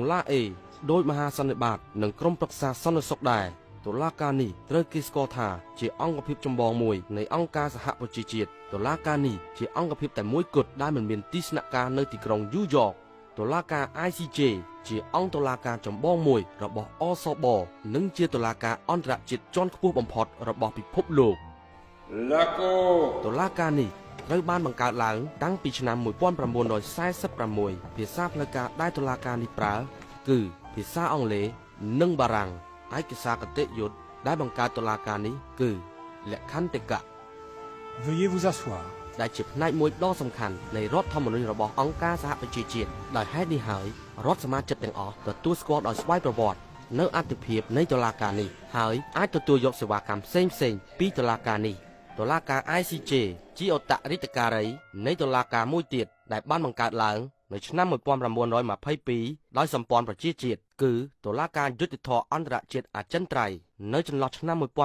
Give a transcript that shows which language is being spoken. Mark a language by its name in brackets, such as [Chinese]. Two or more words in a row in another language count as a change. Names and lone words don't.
[Khmer] ឡាអេដោយមហាសន្និបាតនិងក្រុមប្រឹក្សាសន្តិសុខដែរតុលាការនេះត្រូវគេស្គាល់ថាជាអង្គភាពចម្បងមួយនៃអង្គការសហប្រជាជាតិតុលាការនេះជាអង្គភាពតែមួយគត់ដែលមិនមានទីស្នាក់ការនៅទីក្រុងយូយ៉កតុលាការ ICJ ជាអង្គតុលាការចម្បងមួយរបស់អសបនិងជាតុលាការអន្តរជាតិជាន់ខ្ពស់បំផុតរបស់ពិភពលោកតុលាការនេះត្រូវបានបង្កើតឡើងតាំងពីឆ្នាំ 1946ភាសាផ្លូវការដែលតុលាការនេះប្រើគឺភាសាអង់គ្លេសនិងបារាំងឯកសារគតិយុត្តដែលបង្កើតតុលាការនេះគឺលក្ខន្តិកៈ [French] Veuillez vous asseoir. [Khmer] ដែលជាផ្នែកមួយដ៏សំខាន់នៃរដ្ឋធម្មនុញ្ញរបស់អង្គការសហប្រជាជាតិដោយហេតុនេះហើយរដ្ឋសមាជិកទាំងអស់ទទួលស្គាល់ដោយស្វ័យប្រវត្តិនៅអត្ថិភាពនៃតុលាការនេះហើយអាចទទួលយកសេវាកម្មផ្សេងៗពីតុលាការនេះតុលាការ ICJ ជាអត្តរិទ្ធការីនៃតុលាការមួយទៀតដែលបានបង្កើតឡើងនៅឆ្នាំ1922ដោយសម្ព័ន្ធប្រជាជាតិគឺតុលាការយុត្តិធម៌អន្តរជាតិអចិន្ត្រៃយ៍នៅចន្លោះឆ្នាំ